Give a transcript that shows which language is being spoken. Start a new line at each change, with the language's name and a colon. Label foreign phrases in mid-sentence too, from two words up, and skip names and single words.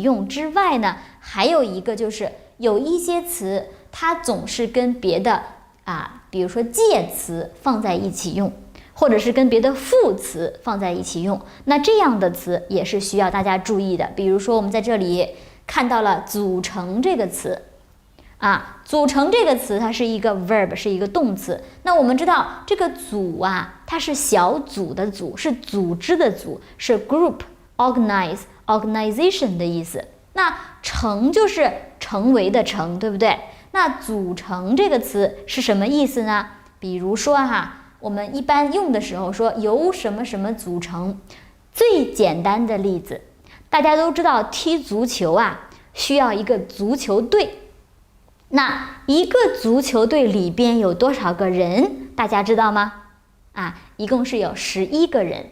Chinese: 用之外呢，還有一個就是有一些詞它總是跟別的比如說介詞放在一起用，或者是跟別的副詞放在一起用，那這樣的詞也是需要大家注意的。比如說我們在這裡看到了組成這個詞組成這個詞它是一個 verb， 是一个動詞。那我們知道這個組它是小組的組，是組織的組，是
English: group organize organization
Chinese: 的意思。那成就是成為的成，對不對？那組成這個詞是什麼意思呢？比如說我們一般用的時候說由什麼什麼組成。最簡單的例子，大家都知道踢足球需要一個足球隊。那一個足球隊裡邊有多少個人？大家知道嗎？一共是有11個人。